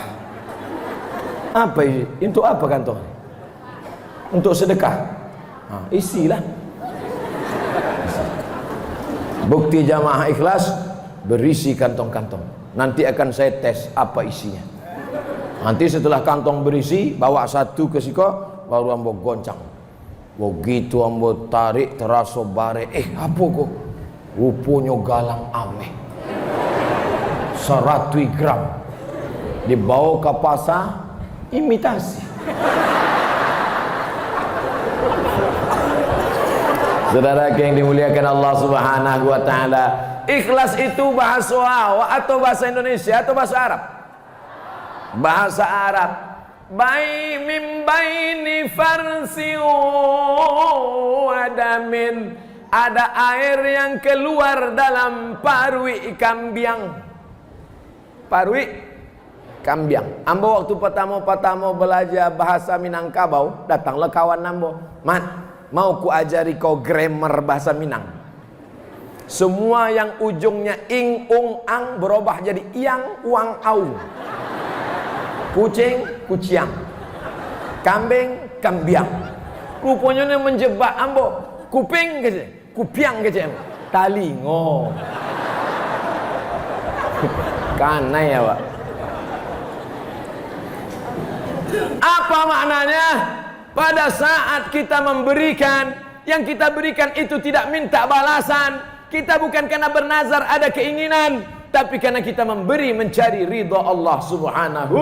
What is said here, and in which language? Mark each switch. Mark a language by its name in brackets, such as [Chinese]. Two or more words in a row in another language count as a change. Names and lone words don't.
[Indonesian] Apa ini? Untuk apa kantong? Untuk sedekah. Isilah. Bukti jamaah ikhlas berisi kantong-kantong. Nanti akan saya tes apa isinya. Nanti setelah kantong berisi, [Minangkabau] bawa 1 ke siko, baru ambo goncang. Begitu ambo tarik terasa bare. Apa kok? Rupanya galang ameh 100 gram. [Indonesian] Dibawa ke pasar, imitasi. Saudara yang dimuliakan Allah [Arabic] سبحانه وتعالى, [Indonesian] ikhlas itu bahasa awak atau bahasa Indonesia atau bahasa Arab? Bahasa Arab. [Arabic] من بين فرث ودم. [Minangkabau] Ada air yang keluar dalam parui kambiang. Parui kambiang. [Indonesian] Ambo waktu pertama belajar bahasa Minangkabau, datanglah kawan ambo. Man, mau ku ajari kau grammar bahasa Minang. Semua yang ujungnya ing, ung, ang berubah jadi iang, uang, au. Kucing, [Minangkabau] kuciang. Kambing, kambiang. [Indonesian] Rupanya menjebak ambo. [Minangkabau] Kuping kece, kupiang kece, talingo. Kana ya Pak. [Indonesian] Apa maknanya? Pada saat kita memberikan, yang kita berikan itu tidak minta balasan. Kita bukan karena bernazar ada keinginan, tapi karena kita memberi mencari ridha [Arabic] الله سبحانه.